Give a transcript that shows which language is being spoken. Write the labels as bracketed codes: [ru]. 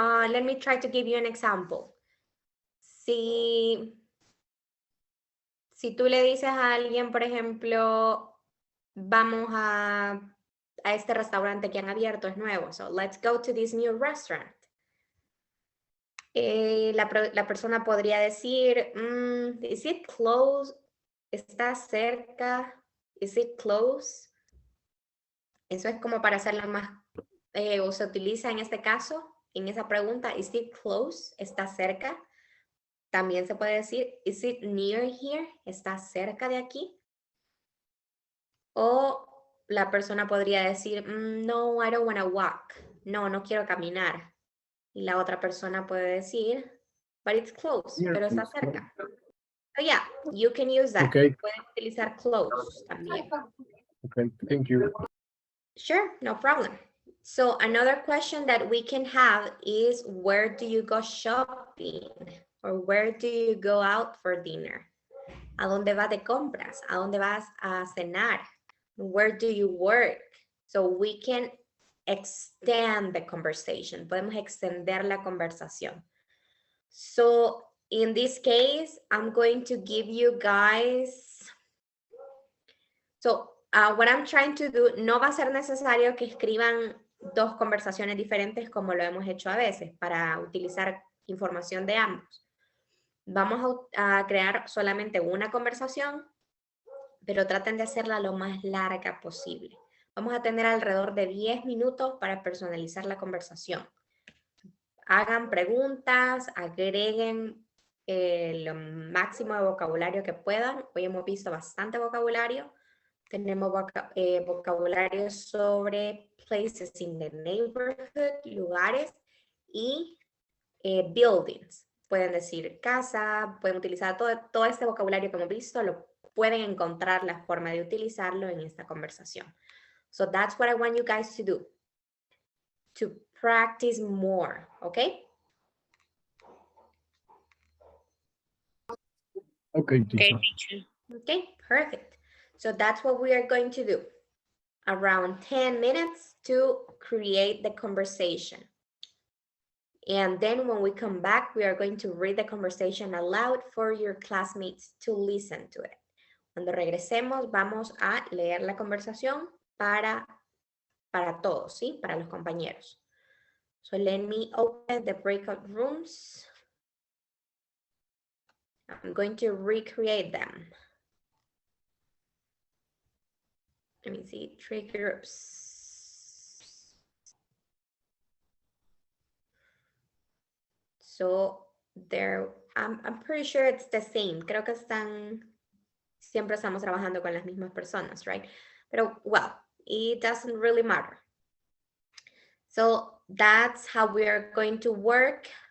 [en] Let me try to give you an example. [es] Si tú le dices a alguien, por ejemplo, vamos a este restaurante que han abierto, es nuevo. [en] So let's go to this new restaurant. [es] La persona podría decir, [en] is it close? [es] ¿Está cerca? [en] Is it close? [es] Eso es como para hacerla más, o se utiliza en este caso, en esa pregunta, [en] is it close? [es] ¿Está cerca? También se puede decir, [en] is it near here? [es] ¿Está cerca de aquí? O la persona podría decir, no, [en] I don't want to walk. [es] No, no quiero caminar. Y la otra persona puede decir, [en] but it's close, [es] pero está cerca. [en] So yeah, you can use that. Okay. [es] Pueden utilizar close también. [en] Okay, thank you. Sure, no problem. So another question that we can have is, where do you go shopping? Or where do you go out for dinner? [es] ¿A dónde vas de compras? ¿A dónde vas a cenar? Where do you work? [en] So we can extend the conversation. [es] Podemos extender la conversación. [en] So in this case, I'm going to give you guys. So what I'm trying to do, [es] no va a ser necesario que escriban dos conversaciones diferentes como lo hemos hecho a veces para utilizar información de ambos. Vamos a crear solamente una conversación, pero traten de hacerla lo más larga posible. Vamos a tener alrededor de 10 minutos para personalizar la conversación. Hagan preguntas, agreguen lo máximo de vocabulario que puedan. Hoy hemos visto bastante vocabulario. Tenemos vocabulario sobre [en] places in the neighborhood, [es] lugares, y buildings. Pueden decir casa, pueden utilizar todo este vocabulario que hemos visto, lo pueden encontrar la forma de utilizarlo en esta conversación. [en] So that's what I want you guys to do. To practice more, okay? Okay, teacher. Okay, perfect. So that's what we are going to do. Around 10 minutes to create the conversation. And then when we come back, we are going to read the conversation aloud for your classmates to listen to it. [es] Cuando regresemos, vamos a leer la conversación para todos, ¿sí? Para los compañeros. [en] So let me open the breakout rooms. I'm going to recreate them. Let me see, 3 groups. So there, I'm pretty sure it's the same. [es] Creo que siempre estamos trabajando con las mismas personas, [en] right? Pero, well, it doesn't really matter. So that's how we are going to work.